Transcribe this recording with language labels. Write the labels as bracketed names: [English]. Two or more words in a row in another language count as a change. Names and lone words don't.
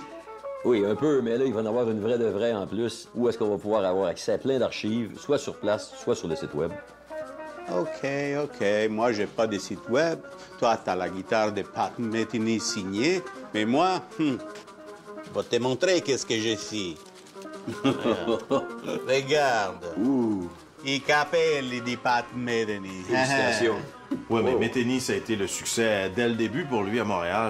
[French] Oui, un peu, mais là, il va en avoir une vraie de vraie en plus où est-ce qu'on va pouvoir avoir accès à plein d'archives, soit sur place, soit sur le site web. OK. Moi, j'ai pas de site web. Toi, t'as la guitare de Pat Metheny signée. Mais moi, je vais te montrer qu'est-ce que j'ai ici. Regarde. [Italian] I capelli di Pat Metheny. [French] Félicitations. Oui, mais Metheny, ça a été le succès dès le début pour lui à Montréal.